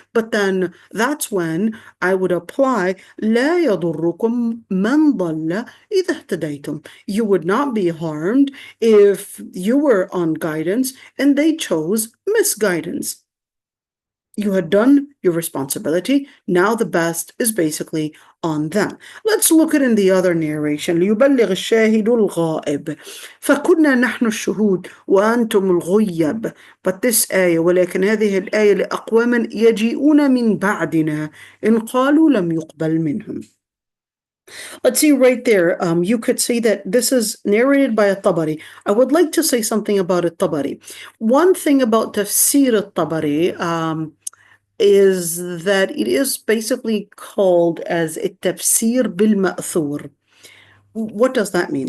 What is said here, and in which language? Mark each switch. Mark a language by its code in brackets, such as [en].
[en] But then that's when I would apply [ar] لا يضركم من ضل إذا اهتديتم. [en] You would not be harmed if you were on guidance and they chose misguidance. You had done your responsibility. Now the best is basically on them. Let's look at in the other narration. [ar] ليبلغ الشاهد الغائب فكنا نحن الشهود وأنتم الغيب. [en] But this ayah, [ar] ولكن هذه الآية لأقوام يجيئون من بعدنا إن قالوا لم يقبل منهم. [en] Let's see right there. You could say that this is narrated by al-Tabari. I would like to say something about al-Tabari. One thing about Tafseer al-Tabari is that it is basically called as a Tafseer bil-Ma'thur. What does that mean?